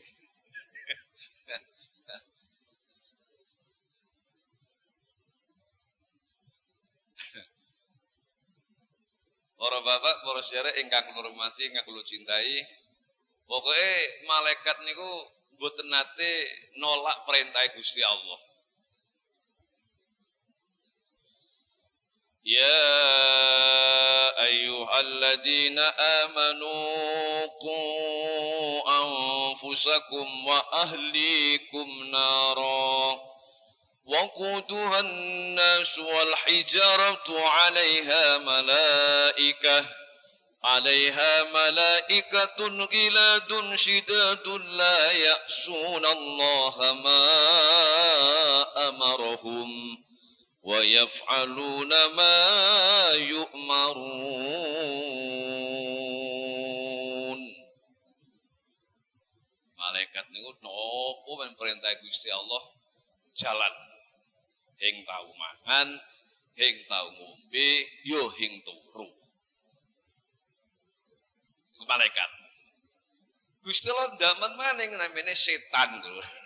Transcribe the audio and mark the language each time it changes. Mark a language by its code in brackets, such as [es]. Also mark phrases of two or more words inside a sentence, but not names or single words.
[jv] Para bapak, para sedherek ingkang kula hormati, ingkang kula cintai, pokoke malaikat niku mboten nate nolak perintah Gusti Allah. [ar] يا أيها الذين آمنوا قوا أنفسكم وأهليكم نارا وقودها الناس والحجارة عليها ملائكة غلاد شداد لا يعصون الله ما أمرهم ويفعلون ما يؤمرون. [jv] Malaikat niku nopo men perintah Gusti Allah jalan. Hing tau mangan, hing tau ngombe, yo hing turu. Iku malaikat. Gusti Allah ndamen maning namine setan lho.